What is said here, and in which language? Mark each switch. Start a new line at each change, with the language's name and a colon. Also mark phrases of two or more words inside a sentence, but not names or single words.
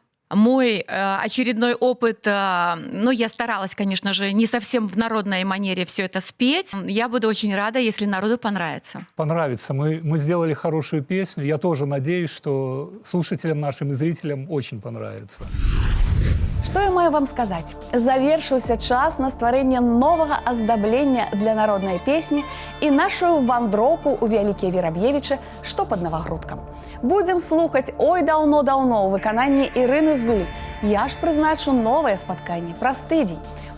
Russian: Мой очередной опыт, ну, я старалась, конечно же, не совсем в народной манере все это спеть. Я буду очень рада, если народу понравится. Понравится. Мы сделали хорошую песню. Я тоже надеюсь, что слушателям нашим и зрителям очень понравится.
Belarusian: Што я маю вам сказаць? Завершыўся час на стварэнне новага аздаблення для народнай песні і нашу вандроўку ў Вялікія Вераб'евічы, што пад Навагрудкам. Будзем слухаць «Ой, даўно-даўно» ў выкананні Ірыны Зыль. Я ж прызначу новае спатканне праз тыдзень.